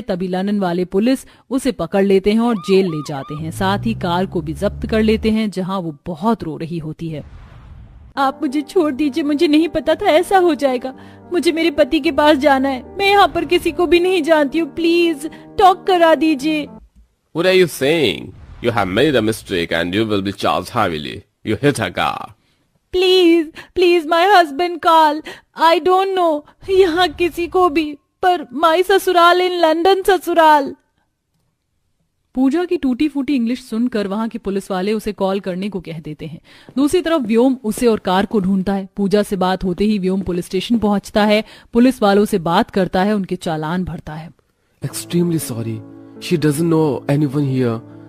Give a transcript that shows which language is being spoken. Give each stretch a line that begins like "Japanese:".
Hindi: तभी लंदन वाले पुलिस उसे पकड़ लेते हैं और जेल ले जाते हैं। साथ ही कार को भी जब्त कर लेते हैं, जहां वो बहुत रो रही होती है। आप मुझे छोड़ दीजिए, मुझे नहीं पता था ऐसा हो जाएगा। मुझे मेरे पति के पास जाना है, मैं यहाँ पर किसी को भी नहीं जानती हूँ, प्लीज टॉक करा दीजिए।
English: What are you saying? You have made a mistake and you will be charged heavily. You hit a car. Please my husband call. I don't know
Hindi: यहाँ किसी को भी, पर माय ससुराल इन लंदन ससुराल। पूजा की टूटी फूटी इंग्लिश सुनकर वहां के पुलिस वाले उसे कॉल करने को कह देते हैं। दूसरी तरफ व्योम उसे और कार को ढूंढता है। पूजा से बात होते ही व्योम पुलिस स्टेशन पहुंचता है, पुलिस वालों से बात करता है, उनके चालान भरता है।
English: Extremely sorry. She doesn't know anyone here.